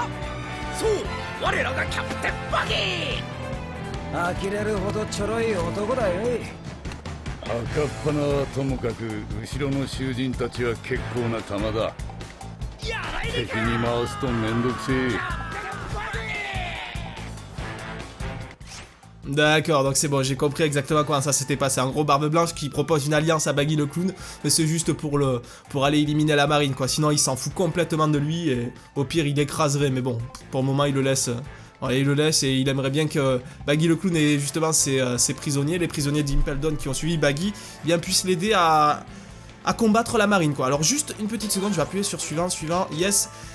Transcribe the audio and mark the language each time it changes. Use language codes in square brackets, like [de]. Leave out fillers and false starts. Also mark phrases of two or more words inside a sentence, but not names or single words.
[ja] そう、我らがキャプテンバギー。呆れるほどちょろい男だよい。赤っ鼻はともかく後ろの囚人たちは結構な玉だ。敵に回すとめんどくせえ。 [fr] D'accord, donc c'est bon, j'ai compris exactement comment ça s'était passé. En gros, Barbe Blanche qui propose une alliance à Baggy le Clown, mais c'est juste pour aller éliminer la marine, quoi. Sinon, il s'en fout complètement de lui et au pire, il écraserait. Mais bon, pour le moment, il le laisse. Voilà, il le laisse et il aimerait bien que Baggy le Clown et justement ses prisonniers, les prisonniers d'Impel Down qui ont suivi Baggy, bien puissent l'aider à combattre la marine, quoi. Alors juste une petite seconde, je vais appuyer sur suivant, yes.